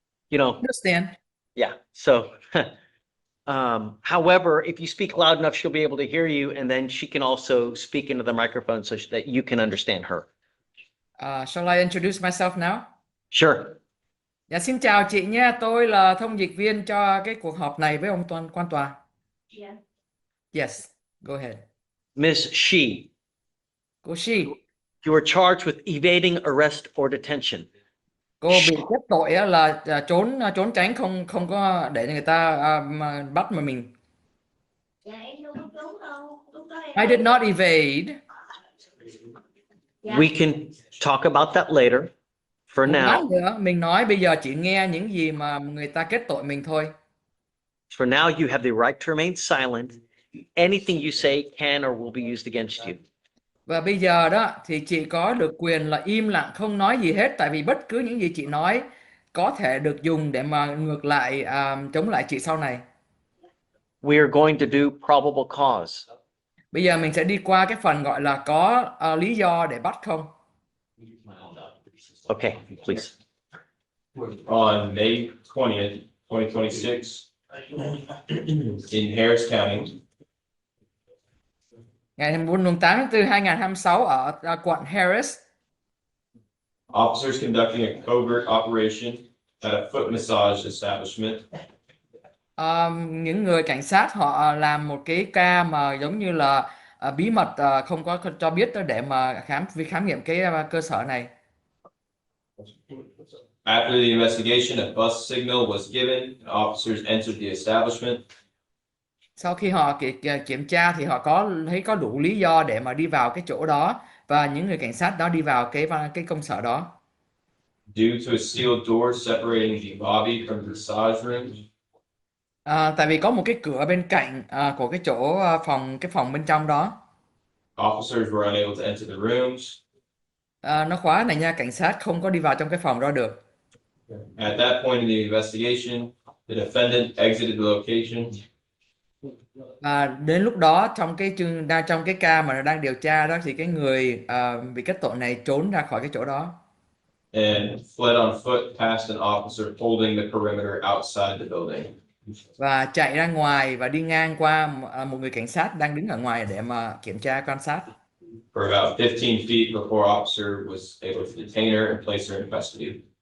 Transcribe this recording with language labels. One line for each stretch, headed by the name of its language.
English: Understand. yeah. So, however, if you speak loud enough, she'll be able to hear you, and then she can also speak into the microphone so that you can understand her. Shall I introduce myself now? Sure.
Vietnamese: Dạ, xin chào chị nha. Tôi là thông dịch viên cho cái cuộc họp này với ông quan tòa.
English: Yeah. Yes, go ahead. Miss Shi,
Vietnamese: Cô Shi,
English: you are charged with evading arrest or detention.
Vietnamese: cô bị kết tội á là trốn tránh không có để người ta mà bắt mà mình. Dạ, em đâu có trốn đâu. Lúc đó
English: I did not evade. We can talk about that later. For now,
Vietnamese: Mình nói bây giờ chỉ nghe những gì mà người ta kết tội mình thôi.
English: for now, you have the right to remain silent. Anything you say can or will be used against you.
Vietnamese: Và bây giờ đó thì chị có được quyền là im lặng không nói gì hết, tại vì bất cứ những gì chị nói có thể được dùng để mà ngược lại chống lại chị sau này.
English: We are going to do probable cause.
Vietnamese: Bây giờ mình sẽ đi qua cái phần gọi là có lý do để bắt không.
English: Okay, please. On May 20th, 2026, in Harris County,
Vietnamese: Ngày 8 tháng 4 2026 ở quận Harris,
English: officers conducting a covert operation at a foot massage establishment
Vietnamese: những người cảnh sát họ làm một cái ca mà giống như là bí mật, không có cho biết để mà khám nghiệm cái cơ sở này.
English: After the investigation, a bus signal was given, and officers entered the establishment.
Vietnamese: Sau khi họ kiểm tra thì họ thấy có đủ lý do để mà đi vào cái chỗ đó, và những người cảnh sát đó đi vào cái công sở đó.
English: Due to a steel door separating the lobby from the massage room,
Vietnamese: Tại vì có một cái cửa bên cạnh của cái chỗ cái phòng bên trong đó.
English: officers were unable to enter the rooms.
Vietnamese: Nó khóa này nha, cảnh sát không có đi vào trong cái phòng đó được.
English: At that point in the investigation, the defendant exited the location.
Vietnamese: Đến lúc đó trong cái ca mà đang điều tra đó thì cái người bị kết tội này trốn ra khỏi cái chỗ đó
English: And fled on foot past an officer holding the perimeter outside the building.
Vietnamese: và chạy ra ngoài và đi ngang qua một người cảnh sát đang đứng ở ngoài để mà kiểm tra quan sát.
English: For about 15 feet before officer was able to detain her and place her in custody.